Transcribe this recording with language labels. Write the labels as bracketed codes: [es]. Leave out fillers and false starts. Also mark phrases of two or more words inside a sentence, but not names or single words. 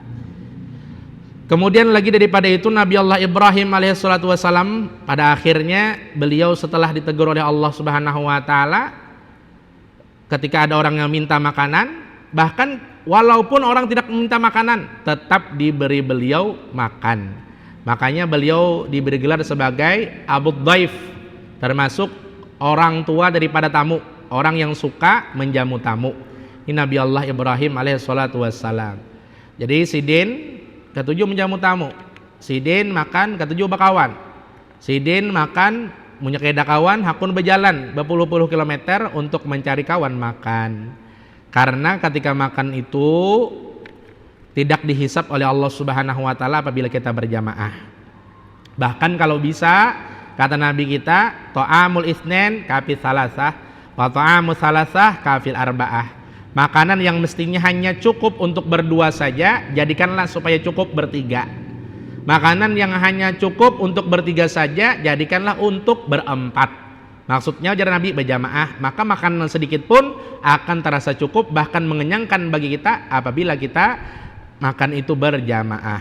[id] Kemudian lagi daripada itu, Nabi Allah Ibrahim [ar] عليه الصلاة والسلام [id] pada akhirnya beliau setelah ditegur oleh Allah [ar] سبحانه وتعالى, [id] ketika ada orang yang minta makanan, bahkan walaupun orang tidak meminta makanan, tetap diberi beliau makan. Makanya beliau diberi gelar sebagai Abu Dhaif, termasuk orang tua daripada tamu, orang yang suka menjamu tamu. Ini Nabi Allah Ibrahim [ar] عليه الصلاة والسلام. [bjn] Jadi Sidin ketujuh menjamu tamu, Sidin makan ketujuh bakawan, Sidin makan menyekeda kawan, hakun berjalan berpuluh-puluh kilometer untuk mencari kawan makan. [id] Karena ketika makan itu tidak dihisap oleh Allah [ar] سبحانه وتعالى [id] apabila kita berjamaah. Bahkan kalau bisa, kata Nabi kita, [ar] طعام الاثنين كافي الثلاثة وطعام الثلاثة كافي الأربعة. [id] Makanan yang mestinya hanya cukup untuk berdua saja, jadikanlah supaya cukup bertiga. Makanan yang hanya cukup untuk bertiga saja, jadikanlah untuk berempat. Maksudnya ujar Nabi berjamaah, maka makanan sedikit pun akan terasa cukup, bahkan mengenyangkan bagi kita apabila kita makan itu berjamaah.